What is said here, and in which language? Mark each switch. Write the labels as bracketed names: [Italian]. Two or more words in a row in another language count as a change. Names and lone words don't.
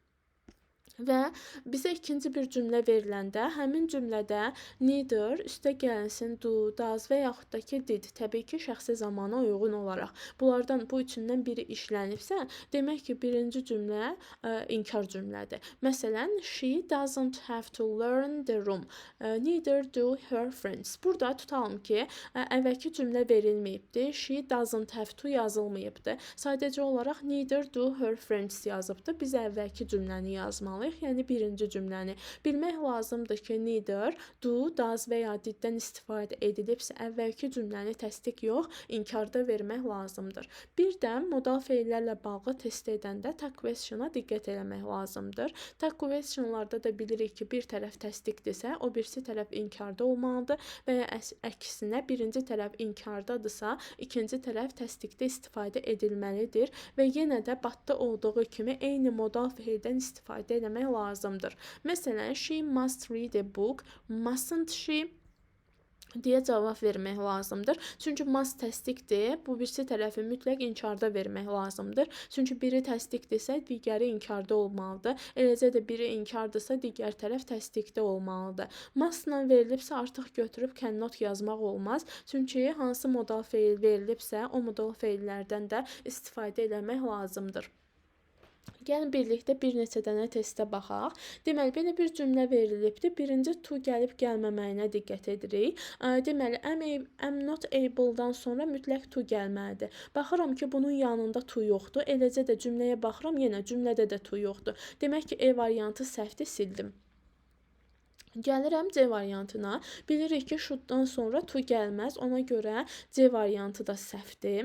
[Azerbaijani] Və bizə ikinci bir cümlə veriləndə, həmin cümlədə neither, üstə gəlsin [English] do, does [Azerbaijani] və yaxud da ki did, təbii ki, şəxsi zamana uyğun olaraq. Bunlardan bu üçündən biri işlənibsə, demək ki, birinci cümlə inkar cümlədir. Məsələn, [English] she doesn't have to learn the room. Neither do her friends. [Azerbaijani] Burada tutalım ki, əvvəlki cümlə verilməyibdir. [English] She doesn't have to yazılmayıbdır. [Azerbaijani] Sadəcə olaraq [English] neither do her friends yazıbdır. [Azerbaijani] Biz əvvəlki cümləni yazmalıyıq. Yəni birinci cümləni. Bilmək lazımdır ki, [English] neither, do, does [Azerbaijani] və ya diddən istifadə edilibsə, əvvəlki cümləni təsdiq yox, inkarda vermək lazımdır. Bir də modal feillərlə bağlı test edəndə [English] tag question'a [Azerbaijani] diqqət eləmək lazımdır. [English] Tag question'larda [Azerbaijani] da bilirik ki, bir tərəf təsdiqdirsə, o birisi tərəf inkarda olmalıdır və ya əksinə birinci tərəf inkardadırsa, ikinci tərəf təsdiqdə istifadə edilməlidir və yenə də batda olduğu kimi eyni modal feildən istifadə eləmək lazımdır. Məsələn, [English] she must read a book, mustn't she [Azerbaijani] deyə cavab vermək lazımdır. Çünki must təsdiqdir, bu birisi tərəfi mütləq inkarda vermək lazımdır. Çünki biri təsdiqdirsə, digəri inkarda olmalıdır. Eləcə də biri inkardırsa, digər tərəf təsdiqdə olmalıdır. Mustla verilibsə, artıq götürüb cannot yazmaq olmaz. Çünki hansı modal feil verilibsə, o modal feillərdən də istifadə eləmək lazımdır. Gəlin birlikdə bir neçə dənə testə baxaq. Deməli, belə bir cümlə verilibdir. Birinci to gəlib gəlməməyinə diqqət edirik. Deməli, [English] am not able-dan [Azerbaijani] sonra mütləq to gəlməlidir. Baxıram ki, bunun yanında to yoxdur. Eləcə də cümləyə baxıram, yenə cümlədə də to yoxdur. Demək ki, E variantı səhvdir, sildim. Gəlirəm C variantına. Bilirik ki, should-dan sonra to gəlməz. Ona görə C variantı da səhvdir.